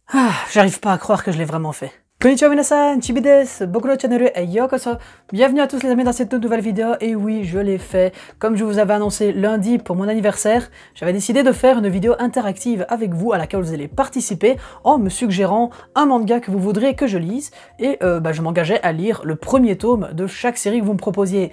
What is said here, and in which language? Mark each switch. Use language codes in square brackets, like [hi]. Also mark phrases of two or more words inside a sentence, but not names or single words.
[fr] J'arrive pas à croire que je l'ai vraiment fait. [ja] こんにちは皆さん、Chibiです、僕のチャンネルへようこそ. [fr] Bienvenue à tous les amis dans cette nouvelle vidéo, et oui, je l'ai fait. Comme je vous avais annoncé lundi pour mon anniversaire, j'avais décidé de faire une vidéo interactive avec vous à laquelle vous allez participer en me suggérant un manga que vous voudriez que je lise, et je m'engageais à lire le premier tome de chaque série que vous me proposiez.